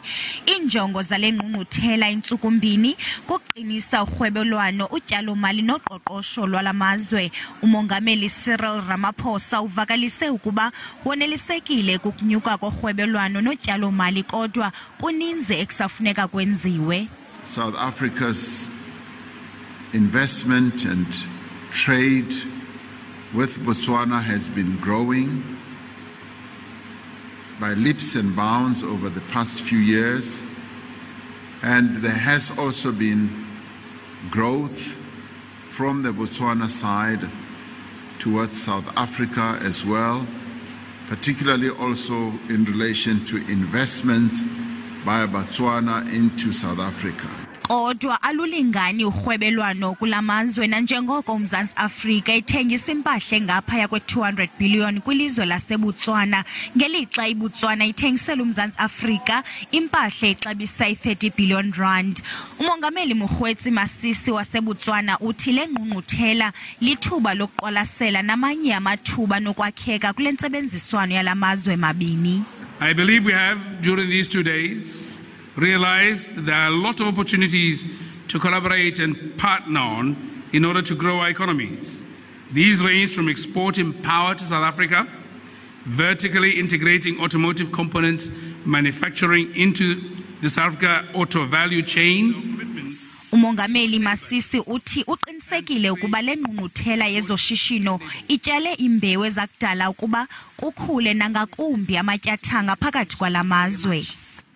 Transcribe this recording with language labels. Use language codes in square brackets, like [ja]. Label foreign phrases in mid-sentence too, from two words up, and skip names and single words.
[xh] Iinjongo zale ngqungquthela intsuku mbini kuqinisa urhwebelwano, utyalo-mali noqoqosho lwalamazwe. Umongameli Cyril Ramaphosa uvakalise ukuba wonelisekile kukunyuka korhwebelwano notyalo-mali kodwa kuninzi ekusafuneka kwenziwe. [en] South Africa's investment and trade with Botswana has been growing by leaps and bounds over the past few years, and there has also been growth from the Botswana side towards South Africa as well, particularly also in relation to investments by Botswana into South Africa. [xh] Kodwa alulingani urhwebelwano kulamazwe nanjengoko uMzantsi Afrika ithengisa impahla engaphaya kwe200 billion kwilizwe laseBotswana, ngelixa iBotswana ithengisela uMzantsi Afrika impahla exabisa i30 billion rand. Umongameli Mokgweetsi Masisi waseBotswana uthi le ngqungquthela lithuba lokuqwalasela namanye amathuba nokwakheka kule ntsebenziswano yalamazwe mabini. [en] I believe we have, during these 2 days, realized there are a lot of opportunities to collaborate and partner on in order to grow our economies. These range from exporting power to South Africa, vertically integrating automotive components manufacturing into the South Africa auto value chain. [xh] Umongameli Masisi uthi uqinisekile ukuba le ngqungquthela yezoshishino ityale imbewu ezakudala ukuba kukhule nangakumbi amatyathanga phakathi kwalamazwe.